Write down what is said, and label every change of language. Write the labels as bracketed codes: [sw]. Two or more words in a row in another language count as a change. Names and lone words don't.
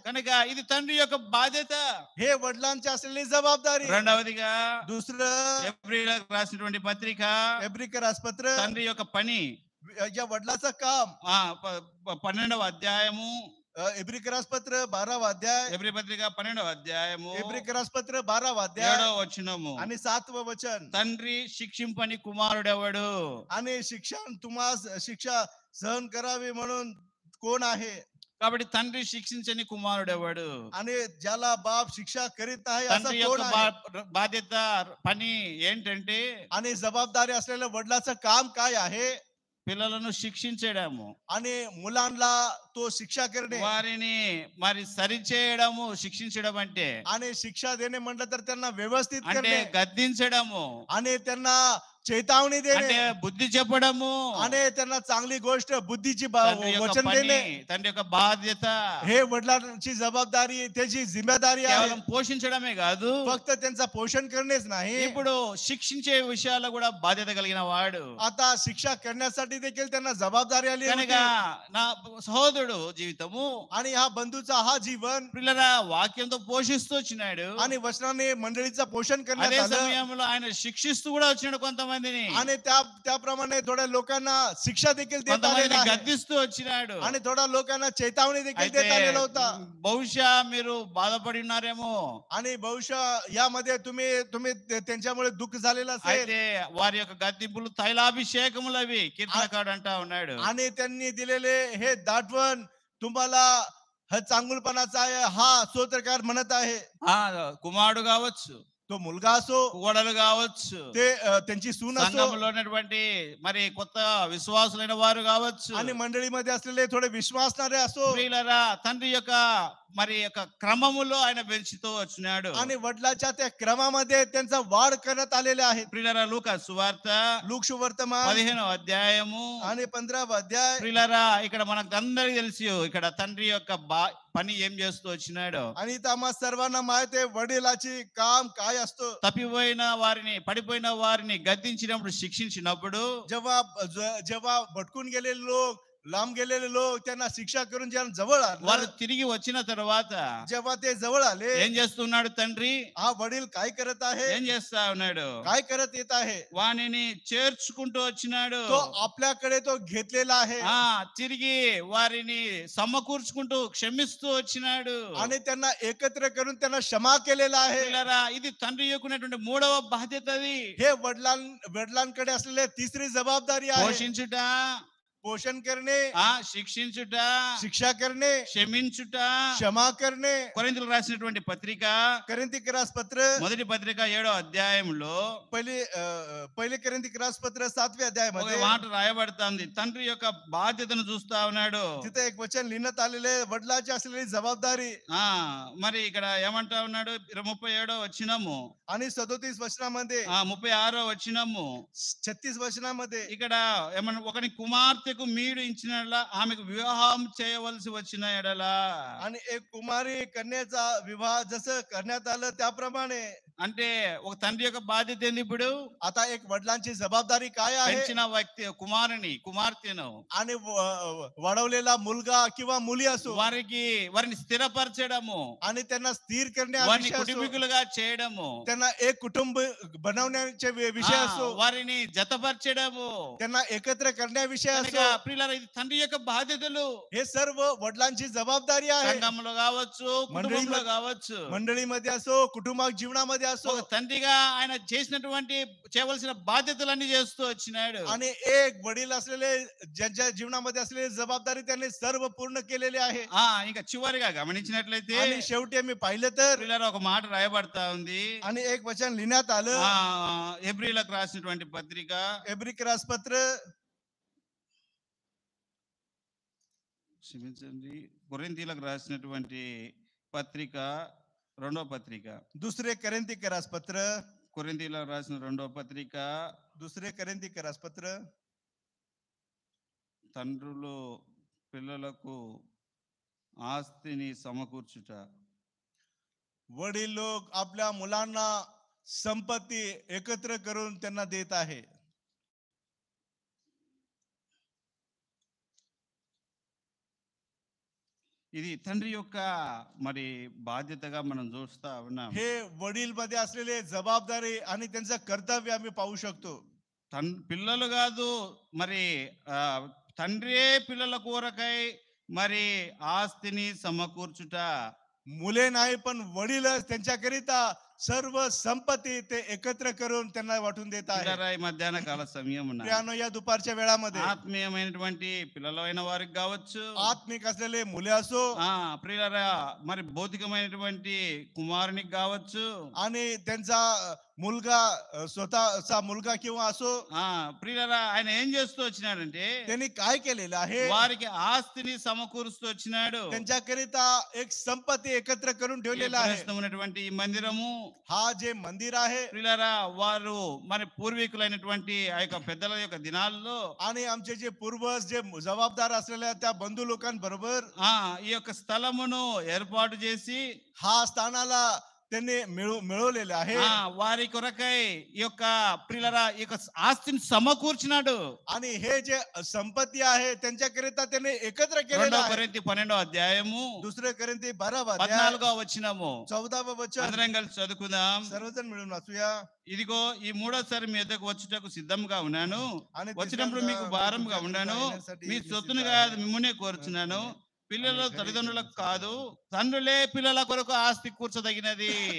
[te] కనుక ఇది తండ్రి యొక్క బాధ్యత. [mr] हे वडिलांची असलेली जबाबदारी. [te] రెండవదిగా [mr] दुसरं [te] ఎబ్రీయులకు రాసినటువంటి పత్రిక [mr] एब्रिकर आसपत्र [te] తండ్రి యొక్క పని [mr] या वडिलाचं काम [te] 12వ అధ్యాయము. [mr] एब्रिकर आसपत्र 12वा अध्याय. [te] ఎబ్రీ పత్రిక 12వ అధ్యాయము [mr] एब्रिकर आसपत्र 12वा अध्याय [te] 7వ వచనము. [mr] आणि 7वं वचन. [te] తండ్రి శిక్షింపని కుమారుడెవడు? [mr] आणि शिक्षा सहन करावी म्हणून कोण आहे? [te] కాబట్టి తండ్రి శిక్షించని కుమారుడెవడు? [mr] आणि ज्याला बाप शिक्षा करीत नाही असं [te] తండ్రి [mr] कोण [te] యొక్క [mr] आहे? [te] బాధ్యత పని ఏంటంటే [mr] आणि जबाबदारी असलेल्या वडिलाचं काम काय आहे? [te] పిల్లలను శిక్షించడము, [mr] आणि मुलांना तो शिक्षा करणे, [te] వారిని మరి సరిచేయడము. శిక్షించడం అంటే [mr] आणि शिक्षा देणे म्हटलं तर त्यांना व्यवस्थित [te] అంటే [mr] करणे [te] గద్దించడము, [mr] आणि त्यांना चेतावणी [te] అంటే [mr] देणे [te] బుద్ధి చెప్పడము, [mr] आणि त्यांना चांगली गोष्ट बुद्धीची [te] తండ్రి యొక్క [mr] वचन [te] పని, [mr] देणे [te] తండ్రి యొక్క బాధ్యత [mr] हे वडिलांची जबाबदारी त्याची जिम्मेदारी आहे. [te] కేవలం పోషించడమే కాదు, [mr] फक्त त्यांचा पोषण करणेच नाही, [te] ఇప్పుడు శిక్షించే విషయాల్లో కూడా బాధ్యత కలిగిన వాడు. [mr] आता शिक्षा करण्यासाठी देखील त्यांना जबाबदारी आली [te] కనుక [mr] होती. [te] నా సహోదరుడు జీవితము [mr] आणि हा बंधूचा हा जीवन [te] పిల్లరా వాక్యంతో పోషిస్తూ వచ్చినాడు. [mr] आणि वचनाने मंडळीचं पोषण करण्यात [te] అదే [mr] आलं [te] సమయంలో ఆయన శిక్షిస్తూ కూడా వచ్చినాడు కొంతమందిని, [mr] आणि त्याप्रमाणे थोड्या लोकांना शिक्षा देखील देत आलेला [te] కొంతమందిని [mr] आहे [te] గద్దిస్తూ వచ్చినాడు. [mr] आणि थोड्या लोकांना चेतावणी देखील [te] అయితే [mr] देत आलेला होता. [te] బహుశా మీరు బాధపడి ఉన్నారేమో, [mr] आणि बहुशा यामध्ये तुम्ही तुम्ही त्यांच्यामुळे दुःख झालेलं असेल [te] అయితే వారి యొక్క గద్దింపులు తైలాభిషేకములు అవి కీర్తనకాడు అంటా ఉన్నాడు. [mr] आणि त्यांनी दिलेले हे दाटवण तुम्हाला हा चांगुलपणाचा आहे हा स्तोत्रकार म्हणत आहे. [te] కుమారుడు కావచ్చు, [mr] तो मुलगा असो [te] కోడలు కావచ్చు, [mr] ते त्यांची सून असो [te] సంఘంలో ఉన్నటువంటి మరి కొత్త విశ్వాసులైన వారు కావచ్చు, [mr] आणि मंडळीमध्ये असलेले थोडे विश्वासणारे असो [te] ప్రియులారా తండ్రి యొక్క మరి యొక్క క్రమములో ఆయన పెంచుతూ వచ్చినాడు. [mr] आणि वडिलाच्या त्या क्रमामध्ये त्यांचा वाढ करण्यात आलेले आहे. [te] ప్రియులారా లూకా సువార్త [mr] लूक सुवर्तमान [te] 15వ అధ్యాయము. [mr] आणि 15వ अध्याय. [te] ప్రియులారా ఇక్కడ మనకు అందరికీ తెలుసు ఇక్కడ తండ్రి యొక్క పని ఏం చేస్తూ వచ్చినాడు. [mr] आणि इथं आम्हा सर्वांना माहित आहे वडिलाची काम काय असतो. [te] తప్పిపోయిన వారిని, పడిపోయిన వారిని గద్దించినప్పుడు, శిక్షించినప్పుడు [mr] जेव्हा जेव्हा भटकून गेलेले लोक लांब गेलेले लोक त्यांना शिक्षा करून जेव्हा जवळ [te] వారు [mr] आले, [te] తిరిగి వచ్చిన తర్వాత [mr] जेव्हा ते जवळ आले, [te] ఏం చేస్తున్నాడు తండ్రి? [mr] हा वडील काय करत आहे, [te] ఏం చేస్తా ఉన్నాడు? [mr] काय करत येत आहे, [te] వానిని చేర్చుకుంటూ వచ్చినాడు. [mr] तो आपल्याकडे तो घेतलेला आहे [te] తిరిగి వారిని సమకూర్చుకుంటూ క్షమిస్తూ వచ్చినాడు. [mr] आणि त्यांना एकत्र करून त्यांना क्षमा केलेला आहे. [te] పిల్లరా, ఇది తండ్రి యొక్కనటువంటి మూడవ బాధ్యత. అది [mr] हे वडिलांकडे असलेले तिसरी जबाबदारी आहे. [te] పోషించుట, [mr] पोषण करणे, [te] శిక్షించుట, [mr] शिक्षा करणे, [te] క్షమించుట. [mr] क्षमा करणे. [te] కొరింథీయులకు రాసినటువంటి పత్రిక, [mr] कोरिन्थीकरास पत्र [te] మొదటి పత్రిక 7వ అధ్యాయంలో [mr] पहिले कोरिन्थीकरास पत्र 7व्या [te] ఒక [mr] अध्यायामध्ये [te] మాట రాయబడుతుంది. తండ్రి యొక్క బాధ్యతను చూస్తా ఉన్నాడు. [mr] तिथे एक वचन लिहिण्यात आलेले वडिलांची असलेली जबाबदारी. [te] మరి ఇక్కడ ఏమంటా ఉన్నాడు? 37వ వచనము [mr] आणि 37 वचनामध्ये [te] 36వ వచనము [mr] 36 वचनामध्ये [te] ఇక్కడ ఏమన్నా ఒకని కుమార్తెకు మీడు ఇచ్చినలా ఆమెకు వివాహం చేయవలసి వచ్చిన ఎడలా, [mr] आणि एक कुमारी कन्याचा विवाह जसं करण्यात आलं त्याप्रमाणे. [te] అంటే ఒక తండ్రి యొక్క బాధ్యత ఏంది ఇప్పుడు? [mr] आता एक वडिलांची जबाबदारी काय आहे? [te] పెంచిన వ్యక్తి కుమార్తెను [mr] आणि वाढवलेला मुलगा किंवा मुली असो [te] వారిని స్థిరపరచడము, [mr] आणि त्यांना स्थिर [te] వారిని [mr] करण्याविषयी असो, [te] కుటుంబీకులుగా చేయడము, [mr] त्यांना एक कुटुंब बनवण्याचे विषय असो, [te] వారిని జతపరచడము. [mr] त्यांना एकत्र करण्याविषयी [te] కనుక [mr] असो, [te] ప్రియులారా, ఇది తండ్రి యొక్క బాధ్యతలు. [mr] हे सर्व वडिलांची जबाबदारी आहे. [te] సంఘంలో కావచ్చు, కుటుంబంలో కావచ్చు, [mr] मंडळीमध्ये असो, कुटुंबात जीवनामध्ये असो. [te] ఒక తండ్రిగా ఆయన చేయవలసిన బాధ్యతలన్నీ చేస్తూ వచ్చినాడు. [mr] आणि एक वडील असलेले ज्यांच्या जीवनामध्ये असलेली जबाबदारी त्यांनी सर्व पूर्ण केलेली आहे. [te] ఇంకా చివరిగా గమనించినట్లయితే [mr] आणि शेवटी मी पाहिलं तर [te] ప్రియులారా, ఒక మాట రాయబడతా ఉంది. [mr] आणि एक वचन लिहिण्यात आलं. [te] హెబ్రీయులకు రాసినటువంటి పత్రిక, [mr] एब्रिकरास पत्र [te] క్షమించండి, కొరింథీయులకు రాసినటువంటి పత్రిక, 2వ పత్రిక, [mr] दुसरे कोरिन्थीकरास पत्र, [te] కొరింథీయులకు రాసిన 2వ పత్రిక, [mr] दुसरे कोरिन्थीकरास पत्र. [te] తండ్రులు పిల్లలకు ఆస్తిని సమకూర్చుట. [mr] वडील लोक आपल्या मुलांना संपत्ती एकत्र करून त्यांना देत आहे. [te] ఇది తండ్రి యొక్క మరి బాధ్యతగా మనం చూస్తా ఉన్నాం. [mr] हे वडील मध्ये असलेले जबाबदारी आणि त्यांचं कर्तव्य आम्ही पाहू शकतो. [te] పిల్లలు కాదు మరి తండ్రే పిల్లల కొరకై మరి ఆస్తిని సమకూర్చుట. [mr] मुले नाही पण वडीलच त्यांच्याकरिता सर्व संपत्ती ते एकत्र करून त्यांना वाटून देत आहे. [te] ఈ మధ్యాహ్న కాల సమయం [mr] प्रियानो, या दुपारच्या वेळामध्ये [te] ఆత్మీయమైనటువంటి పిల్లలైన వారికి కావచ్చు, [mr] आत्मिक असलेले मुले असो, [te] ప్రియులారా మరి భౌతికమైనటువంటి కుమారునికి కావచ్చు, [mr] आणि त्यांचा मुलगा स्वतःचा मुलगा किंवा असो, [te] ప్రియులారా ఆయన ఏం చేస్తూ వచ్చినాడంటే [mr] त्यांनी काय केलेलं आहे? [te] వారికి ఆస్తిని సమకూరుస్తూ వచ్చినాడు. [mr] त्यांच्याकरिता एक संपत्ती एकत्र करून ठेवलेला आहे. [te] ఉన్నటువంటి ఈ మందిరము [mr] हा जे मंदिर आहे [te] ప్రియులారా వారు మరి పూర్వీకులైనటువంటి ఆ యొక్క పెద్దల యొక్క దినాల్లో [mr] आणि आमचे जे पूर्वज जे जबाबदार असलेल्या त्या बंधू लोकांबरोबर [te] ఈ యొక్క స్థలమును ఏర్పాటు చేసి [mr] हा स्थानाला त्यांनी मिळवलेले आहे [te] వారి కొరకై ఈ యొక్క ప్రియులారా ఈ యొక్క ఆస్తిని సమకూర్చినాడు. आणि हे जे संपत्ती आहे त्यांच्याकरिता त्यांनी एकत्र केलेलं 2 [mr] आहे. [te] కొరింథీ 12వ అధ్యాయము [mr] 2 कोरिन्थी 12వ अध्याय [te] 14వ వచనము [mr] 14వ वचन [te] అందరం కలిసి చదువుకుందాం. [mr] सर्वजण मिळून वाचूया. [te] ఇదిగో ఈ మూడోసారి మీ యొద్దకు వచ్చుటకు సిద్ధంగా ఉన్నాను, [mr] आणि [te] వచ్చినప్పుడు మీకు భారంగా ఉన్నాను, మీ సొత్తును కాదు మిమ్మునే కోరుచున్నాను. పిల్లల తల్లిదండ్రులకు కాదు, తండ్రులే పిల్లల కొరకు ఆస్తి కూర్చదగినది.